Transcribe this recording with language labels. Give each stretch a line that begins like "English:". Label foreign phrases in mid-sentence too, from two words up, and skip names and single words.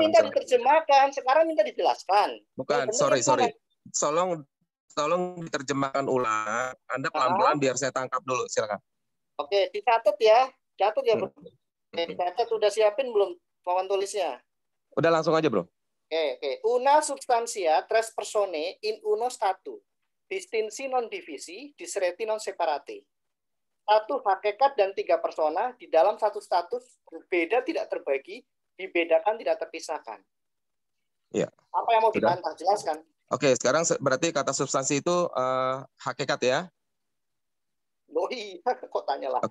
Indonesian: minta diterjemahkan, sekarang minta dijelaskan. Bukan, sorry. Tolong diterjemahkan ulang. Anda pelan-pelan biar saya tangkap dulu, silakan. Oke, dicatat ya. Catat ya, Bro. Oke, dicatat, udah siapin belum papan tulisnya? Udah langsung aja, Bro. Oke.
Latin: Una substantia tres persone in uno statu. Distinsi non divisi, disreti non separati.
Indonesian: Satu hakikat dan 3 persona di dalam satu status berbeda tidak terbagi, dibedakan tidak terpisahkan. Iya. Apa yang mau dibantah? Jelaskan. Oke, sekarang berarti kata substansi itu hakikat ya? Oh iya, kok tanya lah.